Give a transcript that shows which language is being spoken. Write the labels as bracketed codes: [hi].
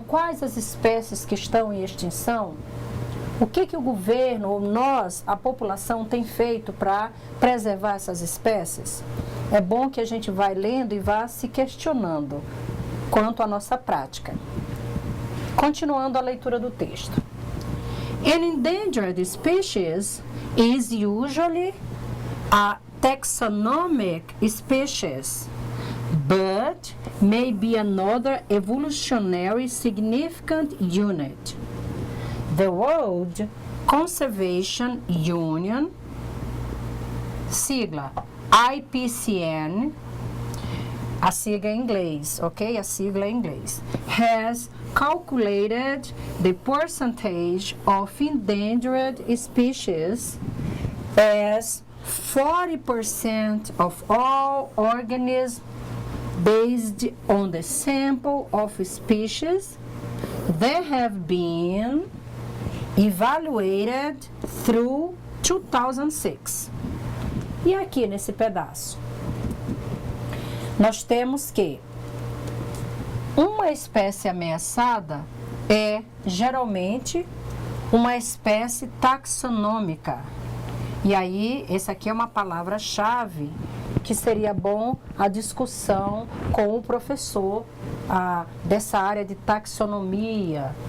[pt] Quais as espécies que estão em extinção? O que o governo, ou nós, a população, tem feito para preservar essas espécies? É bom que a gente vá lendo e vá se questionando quanto à nossa prática. Continuando a leitura do texto. [en] An endangered species is usually a taxonomic species, but may be another evolutionary significant unit. [pt] The World Conservation Union, sigla IPCN, a sigla em inglês, ok? A sigla em inglês. [en] Has calculated the percentage of endangered species as 40% of all organisms based on the sample of species that have been evaluated through 2006. [pt] E aqui nesse pedaço, nós temos que uma espécie ameaçada é geralmente uma espécie taxonômica. E aí, essa aqui é uma palavra-chave que seria bom a discussão com o professor dessa área de taxonomia.